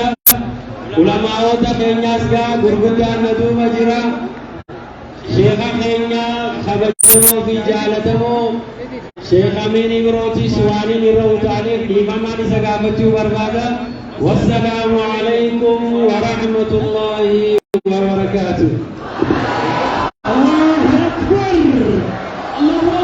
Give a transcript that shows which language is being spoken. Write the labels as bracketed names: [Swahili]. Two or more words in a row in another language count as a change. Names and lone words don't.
[Oromo] Ulamaa'ota keenyaas gaa gurguddaan na duuba jira. Sheekha keenya kabajamoo fi jaalatamoo Sheekh Amin Ibrootis waan inni irra utaalee dhiifamaan isa gaafachuu barbaada. [Arabic] والسلام عليكم ورحمة الله وبركاته. الله أكبر. الله